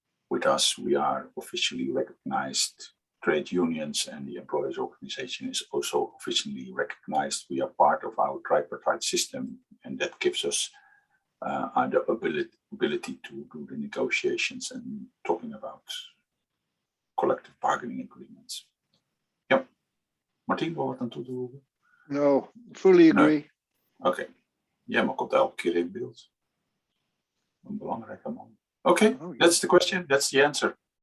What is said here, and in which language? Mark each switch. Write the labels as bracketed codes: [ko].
[en] With us, we are officially recognized trade unions, and the employers organization is also officially recognized. We are part of our tripartite system, and that gives us the ability to do the negotiations and talking about collective bargaining agreements. [nl] Yep. Martin, wat aan toe te voegen? [en] No, fully agree. [nl] Oké. Ja, maar komt elke keer in beeld. Een belangrijke man. [en] Oké, that's the question, that's the answer.